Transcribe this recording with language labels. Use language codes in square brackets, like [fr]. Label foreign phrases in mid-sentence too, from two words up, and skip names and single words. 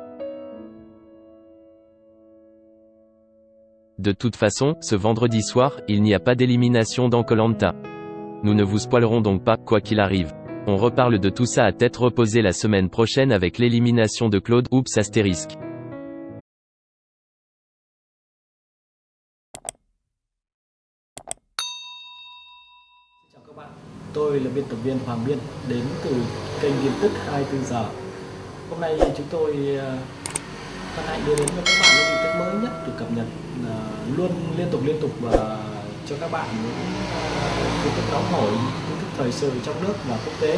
[fr] De toute façon, ce vendredi soir, il n'y a pas d'élimination dans koh Lanta. Nous ne vous spoilerons donc pas, quoi qu'il arrive. On reparle de tout ça à tête reposée la semaine prochaine avec l'élimination de Claude, oups astérisque. [vi] Chào các bạn, tôi là biên tập viên Hoàng Biên đến từ kênh tin tức 24 giờ. Hôm nay chúng tôi hân hạnh đưa đến cho các bạn những tin tức mới nhất được cập nhật luôn liên tục và cho các bạn những tin tức nóng hổi, tin tức thời sự trong nước và quốc tế.